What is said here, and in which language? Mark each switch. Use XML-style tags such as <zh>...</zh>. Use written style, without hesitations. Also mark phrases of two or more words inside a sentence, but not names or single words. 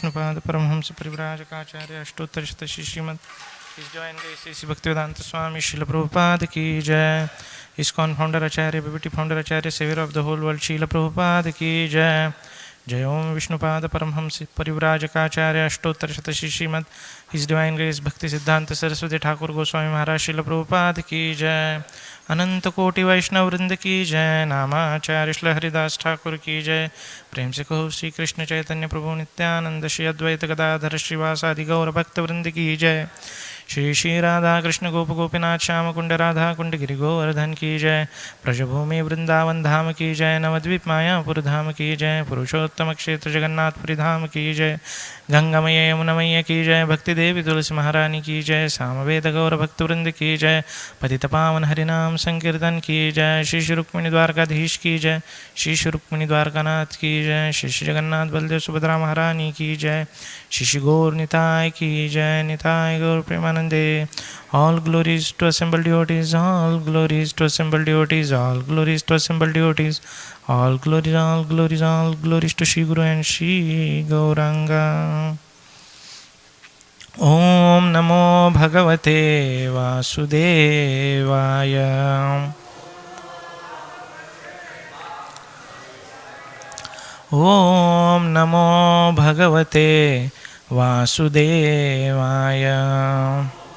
<hi>विष्णुपाद परमहंस परिव्राजकाचार्य अष्टोत्तरशत श्रीमद</hi> <en>His Divine Grace</en> <hi>Sri Bhaktivedanta Swami Srila Prabhupada ki jai.</hi> <en>ISKCON founder Acharya, BBT founder Acharya, savior of the whole world Srila Prabhupada</en> <hi>की जय.</hi> <en>Jai Om Vishnupada Paramhamsa Parivrajakacarya Ashtottara Shri Srimad His Divine Grace Bhakti Siddhanta Saraswati Thakur Goswami Maharaj Srila Prabhupada</en> <hi>की जय. अनंत कोटि वैष्णव वृंद की जय. नामाचार्य श्री हरिदास ठाकुर की जय. प्रेम से कहो श्री कृष्ण चैतन्य प्रभु नित्यानंद श्री अद्वैत गदाधर श्रीवासादि गौर भक्त वृंद की जय. श्री श्री राधा कृष्ण गोप गोपीनाथ श्याम कुंड राधा कुंड गिरि गोवर्धन की जय. ब्रजभूमि वृंदावन धाम की जय. नवद्वीप मायापुर धाम की जय. पुरुषोत्तम क्षेत्र जगन्नाथपुरी धाम की जय. गंगामय यमुनमय की जय. भक्ति देवी तुलसी महारानी की जय. सामवेद गौर भक्त वृंद की जय. पतित पावन हरिनाम संकीर्तन की जय. श्री श्री रुक्मिणी द्वारकाधीश की जय. श्री श्री रुक्मिणी द्वारकानाथ की जय. श्री श्री जगन्नाथ बलदेव सुभद्रा महारानी की जय. श्री श्री गौर निताय की जय. निताय गौर प्रेमानंदे.</hi> <en>All glories to assembled devotees, all glories to assembled devotees, all glories to assembled devotees, all glories, all glories, all glories to Shri Guru and Shri Gauranga.</en> <sa>ॐ नमो भगवते वासुदेवाय. ॐ नमो भगवते वासुदेवाय.</sa>